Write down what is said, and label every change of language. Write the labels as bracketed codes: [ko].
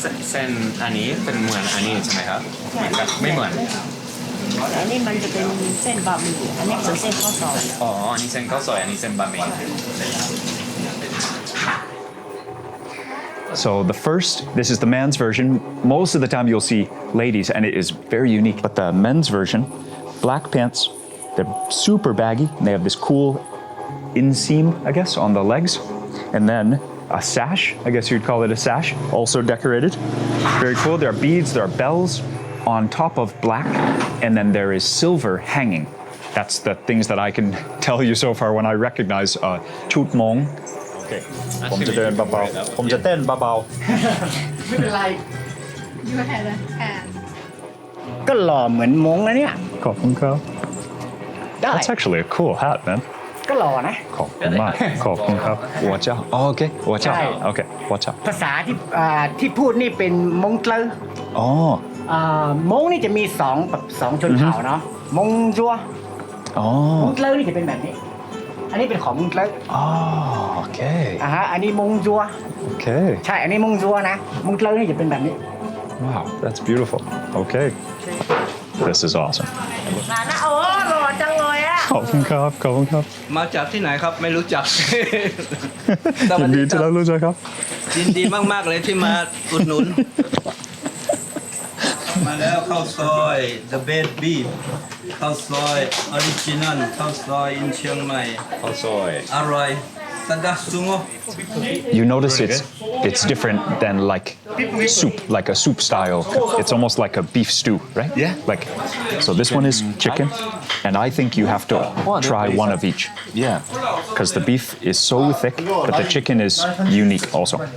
[th] เส้นอันนี้เป็นเหมือนอันนี้ใช่ไหมครับเหมือนกันไม่เหมือน อันนี้มันจะเป็นเส้นบะหมี่อันนี้เป็นเส้นข้าวซอย อ๋ออันนี้เส้นข้าวซอยอันนี้เส้นบะหมี่ [en] So the first, this is the man's version. Most of the time you'll see ladies, and it is very unique. But the men's version, black pants, they're super baggy. And they have this cool inseam, I guess, on the legs. And then a sash, I guess you'd call it a sash, also decorated. Very cool. There are beads, there are bells on top of black, and then there is silver hanging. That's the things that I can tell you so far when I recognize Chut Mong. Okay. [th] ผมจะเดินเบาๆผมจะเต้นเบา ไม่เป็นไร [en] You had a hand [th] ก็หล่อเหมือนมงนะเนี่ย ๆขอบคุณครับ [en] That's actually a cool hat, man. [th] ก็หล่อนะ ขอบคุณมากขอบคุณครับหัวเจ้าอ๋อโอเคหัวเจ้า ใช่ โอเคหัวเจ้า ภาษาที่พูดนี่เป็นมงเตลอ อ๋อ มงนี่จะมีสองชนเผ่าเนาะมงจัว อ๋อ มงเตลอนี่จะเป็นแบบนี้ อันนี้เป็นของมงเตลอ อ๋อโอเค อันนี้มงจัว โอเค ใช่อันนี้มงจัวนะมงเตลอนี่จะเป็นแบบนี้ [en] Wow, that's beautiful. Okay. This is awesome. [th] นะโอ้หล่อจังเลยอ่ะ ขอบคุณครับขอบคุณครับ มาจากที่ไหนครับไม่รู้จัก ยินดีที่ได้รู้จักครับ ยินดีมากๆเลยที่มาอุดหนุน มาแล้วข้าวซอย [en] the best beef [th] ข้าวซอยออริจินัลข้าวซอยอินเชียงใหม่ [en] Khao Soi. [th] อร่อยสกัดซุงโอ [en] You notice it's different than like soup, like a soup style. It's almost like a beef stew, right? Yeah. Like, so this one is chicken, and I think you have to try one of each Yeah. because the beef is so thick, but the chicken is unique also.